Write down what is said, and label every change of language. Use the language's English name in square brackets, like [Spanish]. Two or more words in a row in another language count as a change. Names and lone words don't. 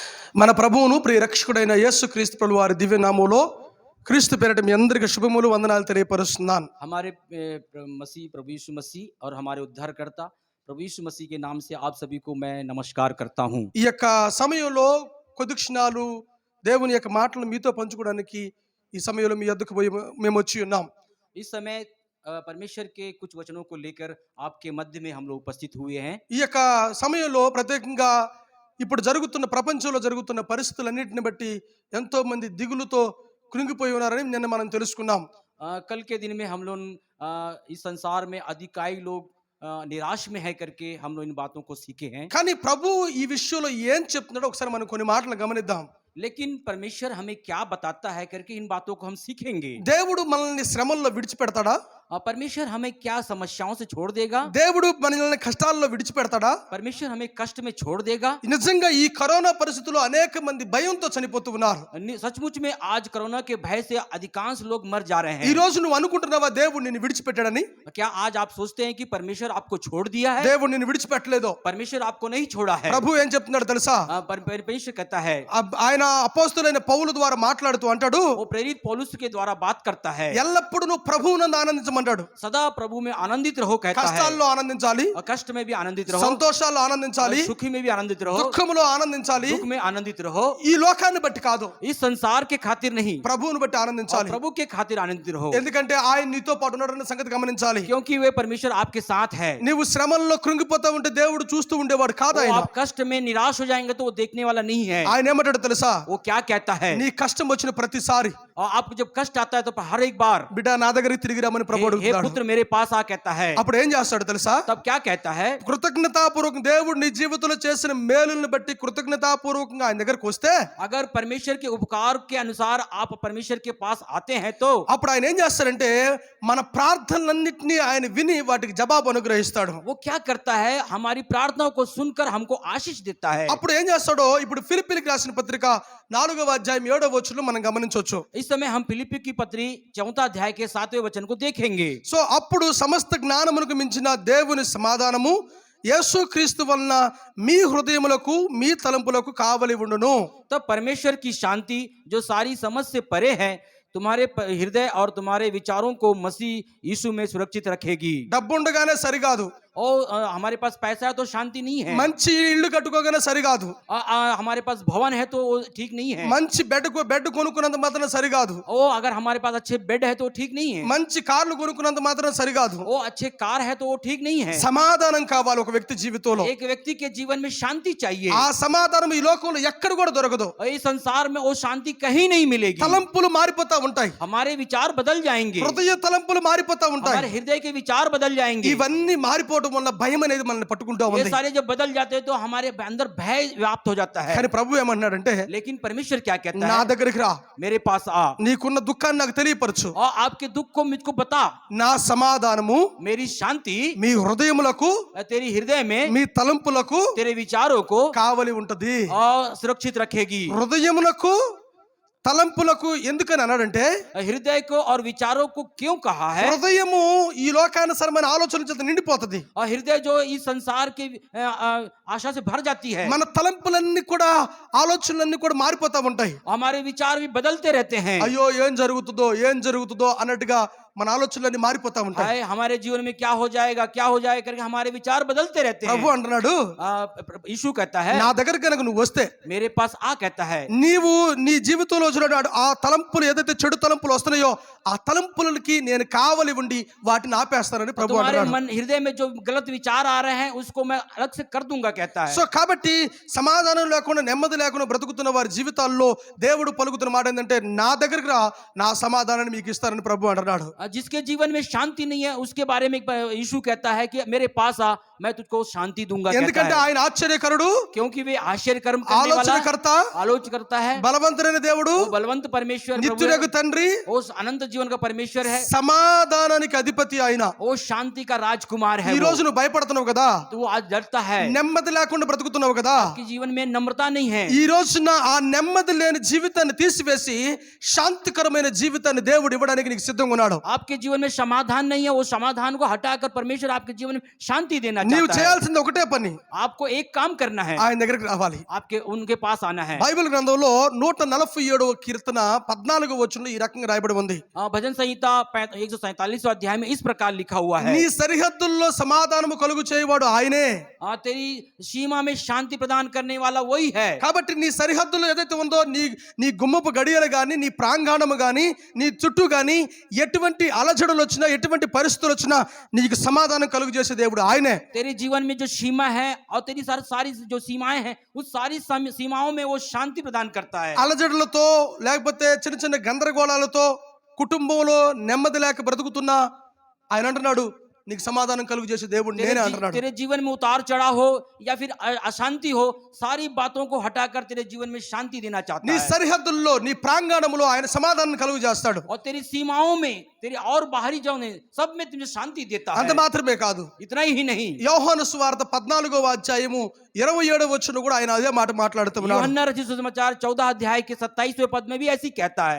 [Telugu] మన ప్రభువును ప్రియ రక్షకుడైన యేసుక్రీస్తు ప్రభువు వారి దివ్య నామములో క్రీస్తు పేరిట మీ అందరికీ శుభములు వందనాలు తెలియపరుస్తున్నాను. [Hindi] हमारे मसीह प्रभु यीशु मसीह और हमारे उद्धारकर्ता प्रभु यीशु मसीह के नाम से आप सभी को मैं नमस्कार करता हूं। [Telugu] ఈ యొక్క సమయంలో కొద్ది క్షణాలు దేవుని యొక్క మాటలు మీతో పంచుకోవడానికి ఈ సమయంలో మీ యొద్దకు పోయి మేము వచ్చి ఉన్నాం. [Hindi] इस समय परमेश्वर के कुछ वचनों को लेकर आपके मध्य में हम लोग उपस्थित हुए हैं। [Telugu] ఈ యొక్క సమయంలో ప్రత్యేకంగా ఇప్పుడు జరుగుతున్న ప్రపంచంలో జరుగుతున్న పరిస్థితులన్నిటిని బట్టి ఎంతో మంది దిగులుతో కృంగిపోయి ఉన్నారని నిన్న మనం తెలుసుకున్నాం. [Hindi] कल के दिन में हम लोग इस संसार में अधिकाई लोग निराश में है करके हम लोग इन बातों को सीखे हैं। [Telugu] కానీ ప్రభు ఈ విషయంలో ఏం చెప్తున్నాడో ఒకసారి మనం కొన్ని మాటలు గమనిద్దాం. [Hindi] लेकिन परमेश्वर हमें क्या बताता है करके इन बातों को हम सीखेंगे। [Telugu] దేవుడు మనల్ని శ్రమల్లో విడిచిపెడతాడా? [Hindi] परमेश्वर हमें क्या समस्याओं से छोड़ देगा? [Telugu] దేవుడు మనల్ని కష్టాల్లో విడిచిపెడతాడా? [Hindi] परमेश्वर हमें कष्ट में छोड़ देगा? [Telugu] నిజంగా ఈ కరోనా పరిస్థితుల్లో అనేక మంది భయంతో చనిపోతూ ఉన్నారు. [Hindi] सचमुच में आज कोरोना के भय से अधिकांश लोग मर जा रहे [Telugu] ఈ [Hindi] हैं। [Telugu] రోజు నువ్వు అనుకుంటున్నావా దేవుడు నిన్ను విడిచిపెట్టాడని? [Hindi] क्या आज आप सोचते हैं कि परमेश्वर आपको छोड़ दिया है? [Telugu] దేవుడు నిన్ను విడిచిపెట్టలేదు. [Hindi] परमेश्वर आपको नहीं छोड़ा है। [Telugu] ప్రభు ఏం చెప్తున్నాడు తెలుసా? [Hindi] परमेश्वर कहता है, [Telugu] ఆయన అపోస్తలుడైన పౌలు ద్వారా మాట్లాడుతూ అంటాడు, [Hindi] वो प्रेरित पौलुस के द्वारा बात करता है, [Telugu] ఎల్లప్పుడూ నువ్వు ప్రభువునందు ఆనందించమంటాడు. [Hindi] सदा प्रभु में आनंदित रहो कहता है। [Telugu] కష్టాల్లో ఆనందించాలి, [Hindi] और कष्ट में भी आनंदित रहो, [Telugu] సంతోషాల్లో ఆనందించాలి, [Hindi] सुखी में भी आनंदित रहो, [Telugu] దుఃఖములో ఆనందించాలి. [Hindi] दुख में आनंदित रहो। [Telugu] ఈ లోకాన్ని బట్టి కాదు, [Hindi] इस संसार के खातिर नहीं, [Telugu] ప్రభువును బట్టి [Hindi] और [Telugu] ఆనందించాలి. [Hindi] प्रभु के खातिर आनंदित रहो, [Telugu] ఎందుకంటే ఆయన నీతో పాటు ఉన్నాడన్న సంగతి గమనించాలి. [Hindi] क्योंकि वे परमेश्वर आपके साथ है। [Telugu] నీవు శ్రమల్లో కృంగిపోతా ఉంటే దేవుడు చూస్తూ ఉండేవాడు కాదు. [Hindi] वो [Telugu] ఆయన [Hindi] आप कष्ट में निराश हो जाएंगे तो वो देखने वाला नहीं है। [Telugu] ఆయన ఏమంటాడు తెలుసా? [Hindi] वो क्या कहता है, [Telugu] నీ కష్టం వచ్చిన ప్రతిసారి [Hindi] और आपको जब कष्ट आता है तो हर एक बार [Telugu] బిడ్డ నా దగ్గరికి తిరిగి రమ్మని ప్రభు [Hindi] हे [Telugu] అడుగుతాడు. [Hindi] पुत्र मेरे पास आ कहता है। [Telugu] అప్పుడు ఏం చేస్తాడు తెలుసా? [Hindi] तब क्या कहता है, [Telugu] కృతజ్ఞతాపూర్వకం దేవుడు నీ జీవితంలో చేసిన మేలులను బట్టి కృతజ్ఞతాపూర్వకంగా ఆయన దగ్గరకు వస్తే [Hindi] अगर परमेश्वर के उपकार के अनुसार आप परमेश्वर के पास आते हैं तो [Telugu] అప్పుడు ఆయన ఏం చేస్తాడంటే మన ప్రార్థనలన్నింటినీ ఆయన విని వాటికి జవాబు అనుగ్రహిస్తాడు. [Hindi] वो क्या करता है, हमारी प्रार्थनाओं को सुनकर हमको आशीष देता है। [Telugu] అప్పుడు ఏం చేస్తాడో ఇప్పుడు ఫిలిప్పీలకు రాసిన పత్రిక 4వ అధ్యాయం 7వ వచనం మనం గమనించవచ్చు. [Hindi] इस समय हम फिलिप्पी की पत्री 4 अध्याय के 7वें वचन को देखेंगे। [Telugu] సో అప్పుడు సమస్త జ్ఞానమునకు మించిన దేవుని సమాధానము యేసుక్రీస్తు వలన మీ హృదయములకు మీ తలంపులకు కావలి ఉండును. [Hindi] तब परमेश्वर की शांति जो सारी समझ से परे है तुम्हारे हृदय और तुम्हारे विचारों को मसीह यीशु में सुरक्षित रखेगी। [Telugu] డబ్బు ఉండగానే సరికాదు, [Hindi] और हमारे पास पैसा है तो शांति नहीं है, [Telugu] మంచి ఇల్లు కట్టుకోగానే సరికాదు, [Hindi] हमारे पास भवन है तो वो ठीक नहीं है, [Telugu] మంచి బెడ్ కొనుక్కున్నంత మాత్రం సరికాదు, [Hindi] ओ अगर हमारे पास अच्छे बेड है तो ठीक नहीं है, [Telugu] మంచి కార్లు కొనుక్కున్నంత మాత్రం సరికాదు. [Hindi] वो अच्छे कार है तो वो ठीक नहीं है। [Telugu] సమాధానం కావాలి ఒక వ్యక్తి జీవితంలో. [Hindi] एक व्यक्ति के जीवन में शांति चाहिए। [Telugu] ఆ సమాధానం ఈ లోకంలో ఎక్కడ కూడా దొరకదు. [Hindi] और इस संसार में वो शांति कहीं नहीं मिलेगी। [Telugu] తలంపులు మారిపోతా ఉంటాయి, [Hindi] हमारे विचार बदल जाएंगे, [Telugu] హృదయ తలంపులు మారిపోతా ఉంటాయి. [Hindi] हमारे हृदय के विचार बदल जाएंगे। [Telugu] ఇవన్నీ మారిపోవడం వల్ల భయం అనేది మనల్ని పట్టుకుంటా [Hindi] ये [Telugu] ఉంది. [Hindi] सारे जब बदल जाते हैं तो हमारे अंदर भय व्याप्त हो जाता है। [Telugu] కానీ ప్రభు ఏమన్నాడంటే, [Hindi] लेकिन परमेश्वर क्या कहता [Telugu] నా [Hindi] है, [Telugu] దగ్గరికి రా, [Hindi] मेरे पास आ [Telugu] నీకున్న దుఃఖాన్ని నాకు తెలియపరచు, [Hindi] और आपके दुख को मुझको बता। [Telugu] నా సమాధానము [Hindi] मेरी शांति [Telugu] మీ హృదయములకు [Hindi] तेरी हृदय में [Telugu] మీ తలంపులకు [Hindi] तेरे विचारों को [Telugu] కావలి ఉంటది. [Hindi] और सुरक्षित रखेगी। [Telugu] హృదయములకు తలంపులకు ఎందుకని అన్నాడంటే, [Hindi] हृदय को और विचारों को क्यों कहा है? [Telugu] హృదయము ఈ లోకానుసారమైన ఆలోచనల చేత నిండిపోతది. [Hindi] और हृदय जो इस संसार के आशा से भर जाती है। [Telugu] మన తలంపులన్నీ కూడా ఆలోచనలన్నీ కూడా మారిపోతా ఉంటాయి. [Hindi] हमारे विचार भी बदलते रहते हैं। [Telugu] అయ్యో ఏం జరుగుతుందో అన్నట్టుగా మన ఆలోచనలన్నీ మారిపోతా ఉంటాయి. [Hindi] हाय हमारे जीवन में क्या हो जाएगा करके हमारे विचार बदलते रहते [Telugu] ప్రభు [Hindi] हैं। [Telugu] అంటున్నాడు, [Hindi] यीशु कहता है, [Telugu] నా దగ్గర కనుక నువ్వు వస్తే [Hindi] मेरे पास आ कहता है, [Telugu] నీవు నీ జీవితంలో వచ్చిన ఆ తలంపులు ఏదైతే చెడు తలంపులు వస్తున్నాయో ఆ తలంపులకి నేను కావలి ఉండి వాటిని ఆపేస్తానని ప్రభు [Hindi] तुम्हारे [Telugu] అంటున్నాడు. [Hindi] मन हृदय में जो गलत विचार आ रहे हैं उसको मैं अलग से कर दूंगा कहता है। [Telugu] సో కాబట్టి సమాధానం లేకుండా నెమ్మది లేకుండా బ్రతుకుతున్న వారి జీవితాల్లో దేవుడు పలుకుతున్న మాట ఏంటంటే, నా దగ్గరికి రా, నా సమాధానాన్ని మీకు ఇస్తానని ప్రభు అంటున్నాడు. [Hindi] जिसके जीवन में शांति नहीं है उसके बारे में यीशु कहता है कि मेरे पास आ, मैं तुझको शांति दूंगा कहता [Telugu] ఎందుకంటే [Hindi] है। [Telugu] ఆయన ఆశ్చర్యకరుడు, [Hindi] क्योंकि वे आश्चर्य कर्म करने वाला, [Telugu] ఆలోచనకర్త, [Hindi] आलोच करता है, [Telugu] బలవంతుడైన దేవుడు, [Hindi] वो बलवंत परमेश्वर प्रभु [Telugu] నిత్యుడగు [Hindi] है, [Telugu] తండ్రి, [Hindi] वो अनंत जीवन का परमेश्वर है, [Telugu] సమాధానానికి అధిపతి ఆయన. [Hindi] वो शांति का राजकुमार है। [Telugu] ఈ రోజు నువ్వు భయపడుతున్నావు కదా, [Hindi] तो वो आज डरता है, [Telugu] నెమ్మది లేకుండా బ్రతుకుతున్నావు కదా, [Hindi] कि जीवन में नम्रता नहीं है। [Telugu] ఈ రోజున ఆ నెమ్మది లేని జీవితాన్ని తీసివేసి శాంతికరమైన జీవితాన్ని దేవుడు ఇవ్వడానికి నీకు సిద్ధంగా ఉన్నాడు. [Hindi] आपके जीवन में समाधान नहीं है, वो समाधान को हटाकर परमेश्वर आपके जीवन में शांति देना [Telugu] నీవు [Hindi] चाहता है। [Telugu] చేయాల్సింది ఒకటే పని, [Hindi] आपको एक काम करना है, [Telugu] ఆయన దగ్గరికి రావాలి. [Hindi] आपके उनके पास आना है। [Telugu] బైబిల్ గ్రంథంలో 147వ కీర్తన 14వ వచనంలో ఈ రకంగా రాయబడి ఉంది. [Hindi] भजन संहिता 147 अध्याय में इस प्रकार लिखा हुआ है, [Telugu] నీ సరిహద్దుల్లో సమాధానము కలుగు చేయవాడు ఆయనే. [Hindi] तेरी सीमा में शांति प्रदान करने वाला वही है। [Telugu] కాబట్టి నీ సరిహద్దులు ఏదైతే ఉందో, నీ గుమ్మపు గడియలు గాని, నీ ప్రాంగణము గాని, నీ చుట్టూ గాని ఎటువంటి అలజడులు వచ్చినా, ఎటువంటి పరిస్థితులు వచ్చినా నీకు సమాధానం కలుగు చేసే దేవుడు ఆయనే. [Hindi] तेरे जीवन में जो सीमा है और तेरी सारी जो सीमाएं हैं, उस सारी सीमाओं में वो शांति प्रदान करता है। [Telugu] అలజడులతో లేకపోతే చిన్న చిన్న గందరగోళాలతో కుటుంబంలో నెమ్మది లేక బ్రతుకుతున్నా ఆయన అంటున్నాడు, నీకు సమాధానం కలుగు చేసే దేవుడు నేనే అంటున్నాడు. [Hindi] तेरे जीवन में उतार चढ़ाव हो या फिर अशांति हो, सारी बातों को हटाकर तेरे जीवन में शांति देना चाहता [Telugu] నీ [Hindi] है। [Telugu] సరిహద్దుల్లో, నీ ప్రాంగణంలో ఆయన సమాధానం కలుగు చేస్తాడు. [Hindi] और तेरी सीमाओं में, तेरे और बाहरी जो ने सब में तुझे शांति देता [Telugu] అంత [Hindi] है। [Telugu] మాత్రమే కాదు, [Hindi] इतना ही नहीं, [Telugu] యోహాను సువార్త 14వ అధ్యాయము 27వ వచనం కూడా ఆయన అదే మాట మాట్లాడుతున్నాడు. [Hindi] यूहन्ना रचित सुसमाचार 14 अध्याय के 27वें पद में भी ऐसी कहता है,